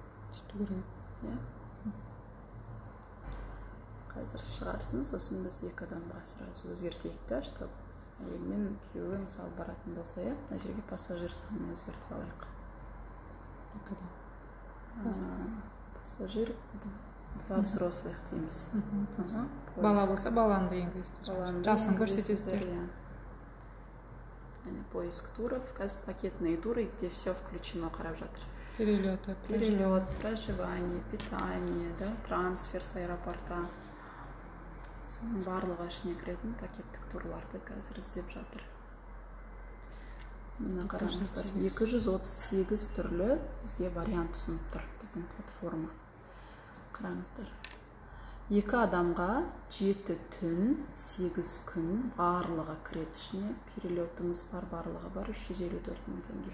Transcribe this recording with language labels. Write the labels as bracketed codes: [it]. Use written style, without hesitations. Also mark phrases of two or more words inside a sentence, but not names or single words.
[kk] Қазір шығарсын, сосын біз 2 адамға сразу өзгертейік та, чтобы әйелмен күйеуі мысалы баратын болса, мына жерге пассажир санын өзгертіп алайық. [ru] Пассажир 2 взрослых дейміз. [kk] Бала болса, баланы да енгізді. Жасын көрсетесіздер. [ru] Поиск туров, қазір пакетные туры, где все включено [kk] қарап жатыр. [ru] Перелет, проживание, питание, трансфер с аэропорта. [kk] Соның барлығы ішіне кіретін пакеттік турларды қазір іздеп жатыр. мына қараңыздар, 238 түрлі бізге вариант ұсынып тұр біздің платформа. Қараңыздар, 2 адамға 7 түн 8 күн барлығы кіреді ішіне, перелетіңіз бар, барлығы бар, 354 мың теңге.